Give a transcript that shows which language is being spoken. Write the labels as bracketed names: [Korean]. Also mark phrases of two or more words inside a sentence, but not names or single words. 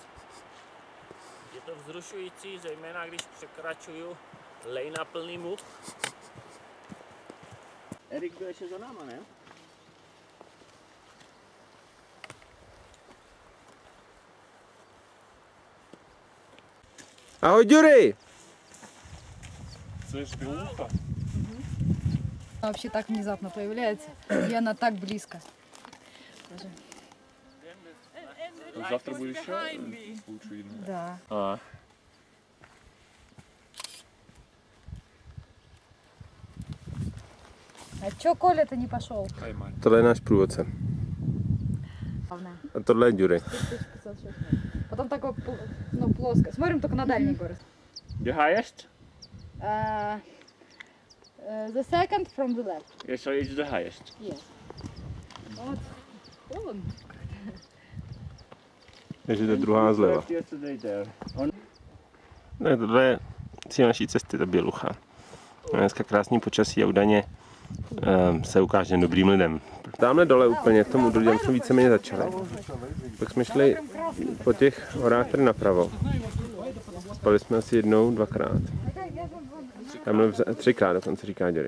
[Czech] Je to vzrušující, zejména když překračuju lej na plný muk. Erik byl ještě za náma, ne? Ahoj, Ďury! [Russian] Слышь, белуха? Вообще так внезапно появляется, и она так близко. Даже. Завтра будет еще лучше видно. Да. А. А чё Коля-то не пошел? Поймали. [Czech] Tohle je náš průvodce. A tohle je Ďury. [Russian] Потом такой, ну, плоско. Смотрим только на дальний город. [English] The highest? The second from the left. Yes, so it's the highest. Yes. [Russian] Вот. Он. [Czech] Takže to je druhá zleva. [English] Yesterday there. [Czech] Ne, tohle je cíl naší cesty, ta Bělucha. Dneska krásný počasí a údajně se ukáže dobrým lidem. Tamhle dole úplně, k tomu údolí jsme víceméně začali. Pak jsme šli po těch horách tady napravo. Spali jsme asi jednou, dvakrát. Tamhle třikrát dokonce, říká Ďury.